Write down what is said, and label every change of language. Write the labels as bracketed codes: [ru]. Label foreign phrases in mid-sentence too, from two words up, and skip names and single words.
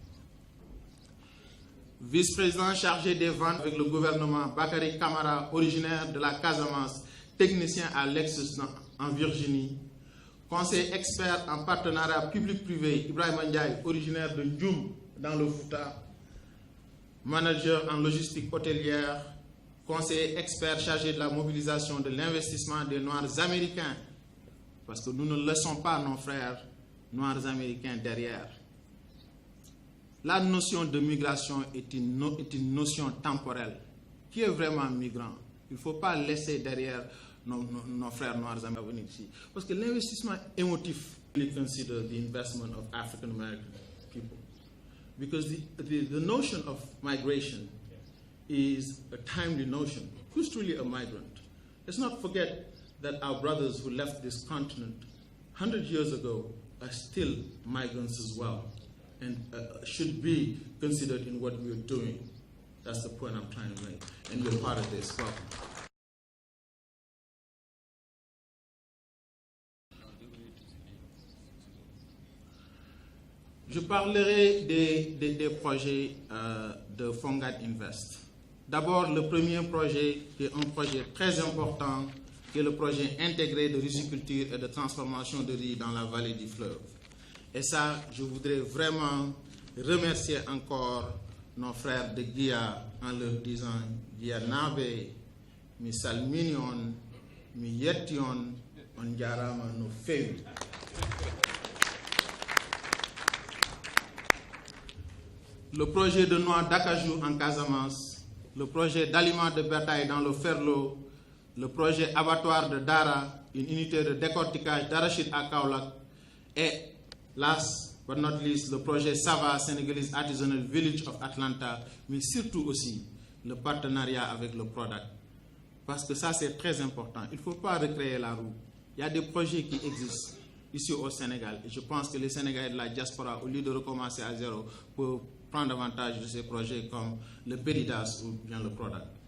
[fr] Vice-président chargé des ventes avec le gouvernement, Bakary Camara, originaire de la Casamance, technicien à Lexus en Virginie, conseiller expert en partenariat public-privé, Ibrahima Ndiaye, originaire de Ndioum, dans le Fouta, manager en logistique hôtelière, conseiller expert chargé de la mobilisation de l'investissement des Noirs américains, parce que nous ne laissons pas nos frères Noirs américains derrière. La notion de migration est une notion temporelle. Qui est vraiment migrant? Il ne faut pas laisser derrière nos frères noirs américains venir ici. Parce que l'investissement émotif, [en] we consider the investment of African American people. Because the notion of migration is a timely notion. Who's truly a migrant? Let's not forget that our brothers who left this continent 100 years ago are still migrants as well, and should be considered in what we're doing. That's the point I'm trying to make, and you're part of this. Welcome. [fr] Je parlerai des projets de Fongat Invest. D'abord, le premier projet, qui est un projet très important, qui est le projet intégré de riziculture et de transformation de riz dans la vallée du fleuve. Et ça, je voudrais vraiment remercier encore nos frères de Guia en leur disant Guia Nabe, [ff] mi salminion, mi yettion, on jarama no fewi. [fr] Le projet de noix d'acajou en Casamance, le projet d'aliments de bétail dans le Ferlo, le projet abattoir de Dara, une unité de décortiquage d'arachide à Kaolack, et [en] last but not least, [fr] le projet Sava Senegalese Artisanal Village of Atlanta, mais surtout aussi le partenariat avec le Product. Parce que ça, c'est très important. Il ne faut pas recréer la roue. Il y a des projets qui existent ici au Sénégal. Et je pense que les Sénégalais de la diaspora, au lieu de recommencer à zéro, peuvent prendre avantage de ces projets comme le Péridas ou bien le Product.